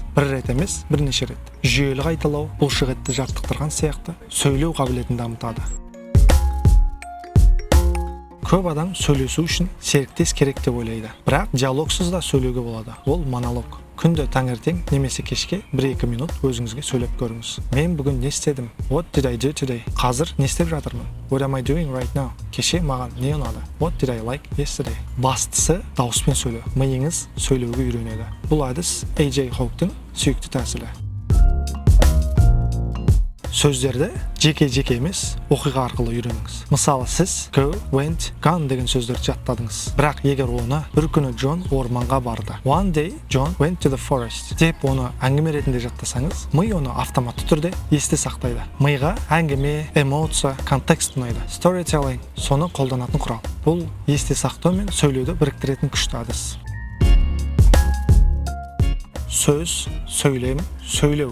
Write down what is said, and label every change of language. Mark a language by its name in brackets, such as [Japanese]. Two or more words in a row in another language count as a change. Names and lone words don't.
[Kazakh] Бір рет емес, бірнеше рет. Жүйелі қайталау, бұлшықетті жаттықтырған сияқты сөйлеу қабілетін дамытады. Көп адам сөйлесу үшін серіктес керек деп ойлайды. Бірақ диалогсыз да сөйлеуге болады. Ол монолог. Күнде таңертең немесе кешке 1-2 минут өзіңізге сөйлеп көріңіз. Мен бүгін не істедім? [English] What did I do today? [Kazakh] Қазір не істеп жатырмын? [English] What am I doing right now? [Kazakh] Кеше маған не ұнады? [English] What did I like yesterday? [Kazakh] Бастысы дауыспен сөйлеу. Миыңыз сөйлеуге үйренеді. Бұл әдіс A.J. Hawk'тың сүйікті тәсілі. Сөздерді жеке-жеке емес, оқиға арқылы үйреніңіз. Мысалы, сіз [English] go, went, gone [Kazakh] деген сөздерді жаттадыңыз. Бірақ егер оны бір күні Джон орманға барды. [English] One day John went to the forest [Kazakh] деп оны әңгіме ретінде жаттасаңыз, ми оны автоматты түрде есте сақтайды. Миға әңгіме, эмоция, контекст ұнайды. Storytelling соны қолданатын құрал. Бұл есте сақтау мен сөйлеуді біріктіретін күшті әдіс. Сөз, сөйлем, сөйлеу.